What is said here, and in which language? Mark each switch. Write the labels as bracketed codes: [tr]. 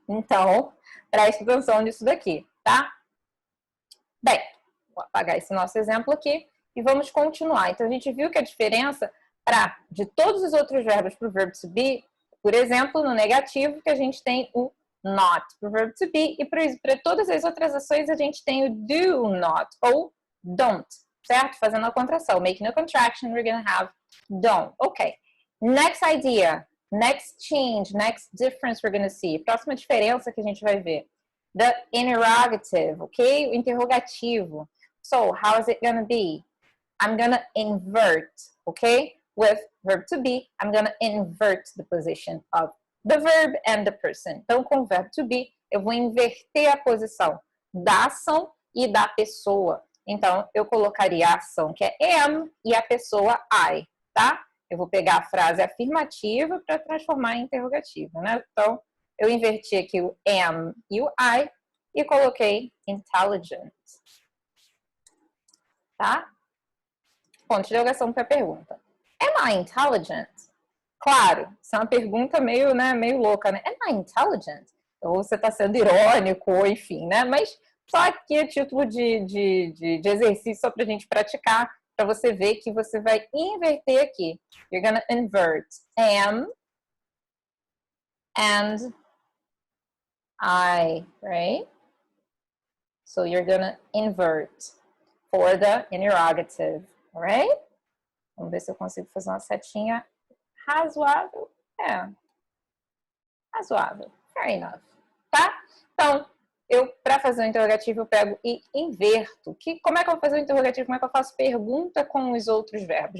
[pt] Então, preste atenção nisso daqui, tá? Bem, vou apagar esse nosso exemplo aqui e vamos continuar. Então, a gente viu que a diferença de todos os outros verbos para o verbo to be, por exemplo, no negativo, que a gente tem o not para o verbo to be, e para todas as outras ações a gente tem o do not ou don't, certo? Fazendo a contração. [en] Making a contraction, we're going to have don't. Ok. Next idea. Next change. Next difference we're going to see. [pt] Próxima diferença que a gente vai ver. [en] The interrogative, ok? [pt] O interrogativo. [en] So, how is it going to be? I'm going to invert, ok? With verb to be, I'm going to invert the position of the verb and the person. [pt] Então, com o verbo to be, eu vou inverter a posição da ação e da pessoa. Então, eu colocaria a ação que é am e a pessoa I, tá? Eu vou pegar a frase afirmativa para transformar em interrogativa, né? Então, eu inverti aqui o am e o I e coloquei intelligent, tá? Ponto de interrogação para a pergunta. [en] Am I intelligent? [pt] Claro, isso é uma pergunta meio louca, né? [en] Am I intelligent? [pt] Ou você está sendo irônico, ou enfim, né? Mas só aqui a título de exercício, só para a gente praticar, para você ver que você vai inverter aqui. [en] You're gonna invert am and I, right? So you're gonna invert for the interrogative, alright? [pt] Vamos ver se eu consigo fazer uma setinha razoável. Razoável. [en] Fair enough. [pt] Tá? Então, para fazer o interrogativo, eu pego e inverto. Como é que eu vou fazer o interrogativo? Como é que eu faço pergunta com os outros verbos?